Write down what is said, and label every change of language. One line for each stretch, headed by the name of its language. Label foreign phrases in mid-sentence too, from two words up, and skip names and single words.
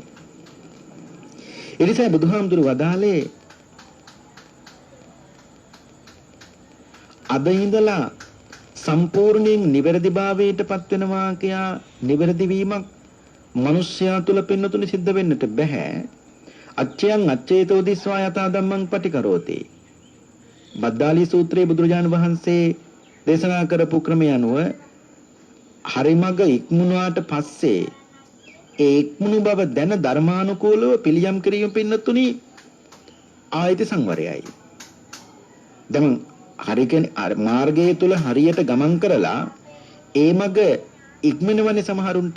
Sinhala: ඒ නිසා බුදුහාමුදුරු වදාළේ අද ඉඳලා සම්පූර්ණයෙන් නිවැරදිභාවයට පත් වෙනවා කියා නිවැරදි වීමක් මිනිස්යා තුල පින්නතුනි සිද්ධ වෙන්නට බෑ.
Pali: අච්චයන් අච්චේතෝ දිස්වා යතා ධම්මං පටිකරෝති.
Sinhala: බද්දාලී සූත්‍රයේ බුදුරජාණන් වහන්සේ දේශනා කරපු ක්‍රමය අනුව හරිමඟ ඉක්මුණාට පස්සේ ඒ ඉක්මුණු බව දැන ධර්මානුකූලව පිළියම් කිරීම පින්නතුනි ආයති සංවරයයි. දැන් මාර්ගයේ තුල හරියට ගමන් කරලා ඒ මඟ ඉක්මනවනේ සමහරුන්ට.